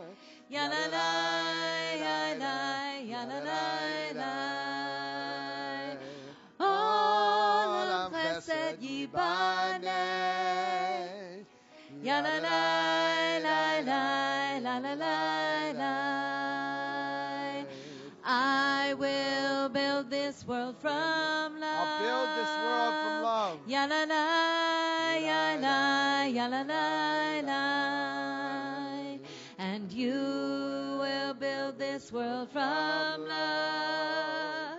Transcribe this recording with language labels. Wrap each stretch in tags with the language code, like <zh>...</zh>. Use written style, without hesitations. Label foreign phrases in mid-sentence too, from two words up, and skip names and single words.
<he>Yalala, yalala, yalala. עולם חסד יבנה. Yalala, yalala, yalala.</he> <en>I will build this world from love. I'll build this world from love. Yalala, yalala, yalala. And you will build this world from love.</en>